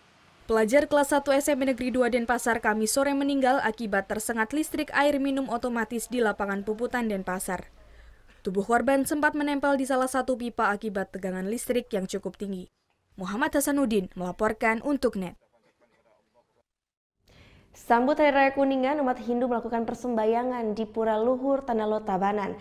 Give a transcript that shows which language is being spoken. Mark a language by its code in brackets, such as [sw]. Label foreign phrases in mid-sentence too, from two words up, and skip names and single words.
[id] Pelajar kelas 1 SMP Negeri 2 Denpasar Kamis sore meninggal akibat tersengat listrik air minum otomatis di lapangan Puputan Denpasar. Tubuh korban sempat menempel di salah satu pipa akibat tegangan listrik yang cukup tinggi. Muhammad Hasanuddin melaporkan untuk NET. Sambut Hari Raya Kuningan, umat Hindu melakukan persembahyangan di Pura Luhur Tanah Lot Tabanan.